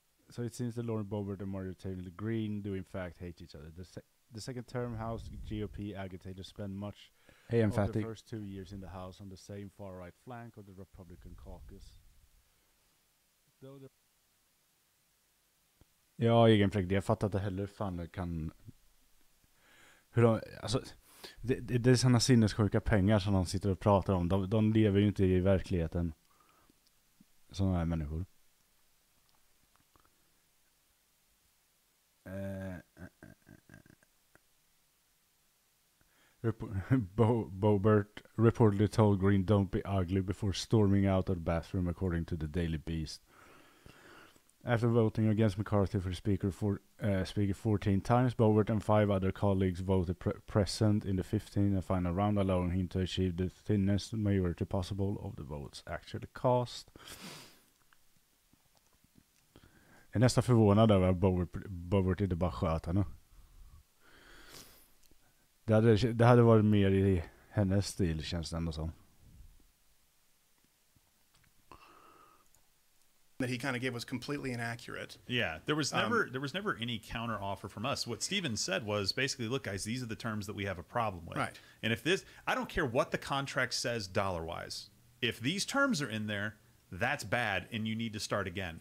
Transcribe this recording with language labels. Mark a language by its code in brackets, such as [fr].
[en] So it seems that Lauren Boebert and Marjorie Taylor Greene do in fact hate each other. The second-term House GOP agitators spend much of the first 2 years in the House on the same far-right flank of the Republican caucus. [sv] Ja, egenfläkt. Jag fattar inte heller fan det kan... Hur de, alltså, det är sådana sinnessjuka pengar som de sitter och pratar om. De lever ju inte i verkligheten. Sådana här människor. [en] Boebert reportedly told Green don't be ugly before storming out of the bathroom, according to the Daily Beast. After voting against McCarthy for speaker 14 times, Boebert and 5 other colleagues voted present in the 15th and final round, allowing him to achieve the thinnest majority possible of the votes actually cast. [sv] är nästan förvånad över att Bobert inte bara sköt henne. Det hade varit mer i hennes stil, känns det ändå som. [en] That he kind of gave was completely inaccurate. Yeah, there was never any counter offer from us. What Steven said was basically, look, guys, these are the terms that we have a problem with. Right. And if this, I don't care what the contract says dollar-wise. If these terms are in there, that's bad, and you need to start again.